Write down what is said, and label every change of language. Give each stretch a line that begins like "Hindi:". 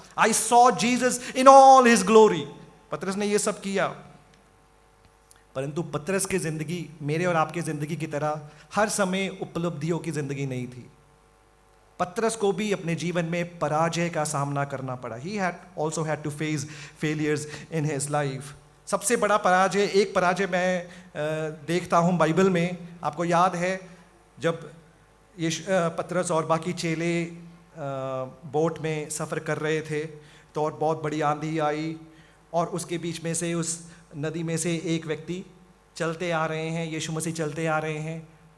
English: I saw Jesus in all his glory.
Hindi: पतरस ने ये सब किया। परंतु पतरस की जिंदगी मेरे और आपकी जिंदगी की तरह हर समय उपलब्धियों की जिंदगी नहीं थी। पतरस को भी अपने जीवन में पराजय का सामना करना पड़ा।
English: He also had to face failures in his life.
Hindi: सबसे बड़ा पराजय, एक पराजय मैं देखता हूँ बाइबल में। आपको याद है जब पतरस और बाकी चेले बोट में सफ़र कर रहे थे तो और बहुत बड़ी आंधी आई और उसके बीच में से, उस नदी में से एक व्यक्ति चलते आ रहे हैं, यीशु मसीह चलते आ रहे हैं।